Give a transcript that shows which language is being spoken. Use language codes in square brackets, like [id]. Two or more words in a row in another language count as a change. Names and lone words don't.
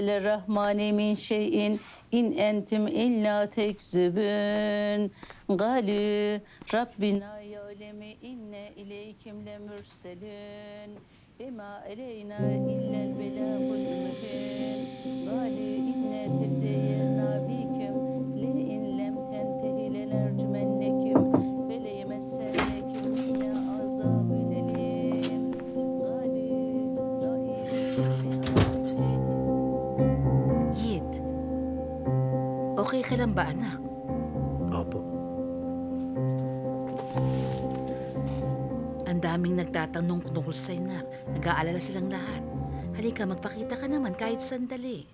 [ar] الرحمن من شيء إن أنتم إلا تكذبون قالوا ربنا يعلم إن إليكم لمرسلون وما علينا إلا البلاغ المبين قالوا إنا تطيرنا بكم لئن لم تنتهي لنرجمنكم وليمسنكم منا عذاب أليم قالوا [tl] Yit, okay ka lang ba, anak? Opo. Ang daming nagtatanong tungkol sa'yo, nak. Nag-aalala silang lahat. Halika, magpakita ka naman kahit sandali.